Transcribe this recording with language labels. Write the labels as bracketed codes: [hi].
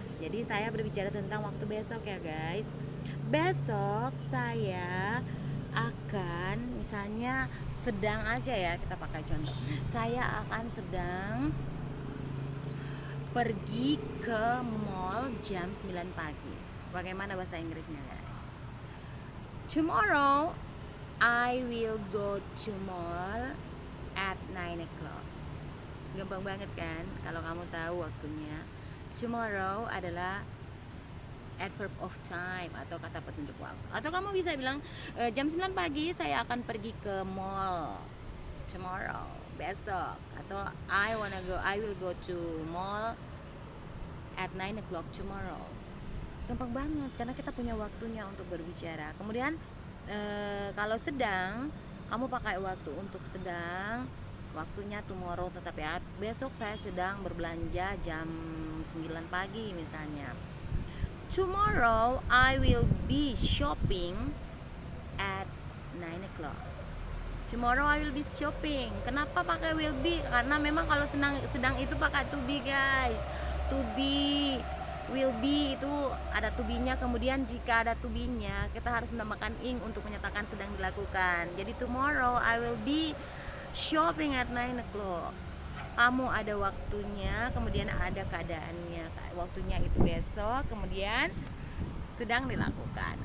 [id] Jadi saya berbicara tentang waktu besok ya guys. Besok saya akan, misalnya sedang aja ya, kita pakai contoh. Saya akan sedang pergi ke mall jam 9 pagi. Bagaimana bahasa Inggrisnya guys? [en] Tomorrow I will go to mall at 9 o'clock. [id] Gampang banget kan kalau kamu tahu waktunya. Tomorrow adalah adverb of time atau kata petunjuk waktu. Atau kamu bisa bilang jam 9 pagi saya akan pergi ke mall tomorrow, besok. [en] Atau I will go to mall at 9 o'clock tomorrow. [id] Gampang banget karena kita punya waktunya untuk berbicara. Kemudian kalau sedang, kamu pakai waktu untuk sedang, waktunya tomorrow, tetapi besok saya sedang berbelanja jam 9 pagi misalnya. [en] Tomorrow I will be shopping at 9 o'clock. Tomorrow I will be shopping. [id] Kenapa pakai will be? Karena memang kalau sedang itu pakai to be guys. To be, will be itu ada to be-nya. Kemudian jika ada to be-nya, kita harus menambahkan ing untuk menyatakan sedang dilakukan. [en] Jadi tomorrow I will be shopping at 9 o'clock. [id] Kamu ada waktunya, kemudian ada keadaannya. Waktunya itu besok, kemudian sedang dilakukan.